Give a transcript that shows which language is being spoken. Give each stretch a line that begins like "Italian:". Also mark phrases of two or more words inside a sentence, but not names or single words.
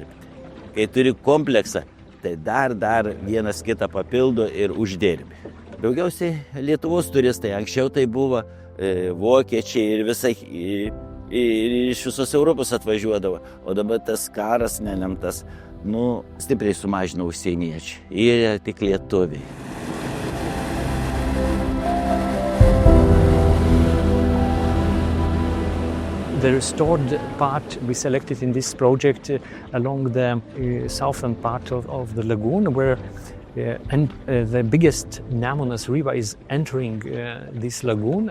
Lithuanian: Kai turi kompleksą, tai dar vienas kitą papildo ir uždirbi. Daugiausiai Lietuvos turistai, anksčiau tai buvo vokiečiai ir visai iš visos Europos atvažiuodavo, o dabar tas karas nelemtas, stipriai sumažino užsieniečiai ir tik lietuviai.
English: The restored part we selected in this project along the southern part of the lagoon, where the biggest Nemunas river is entering this lagoon.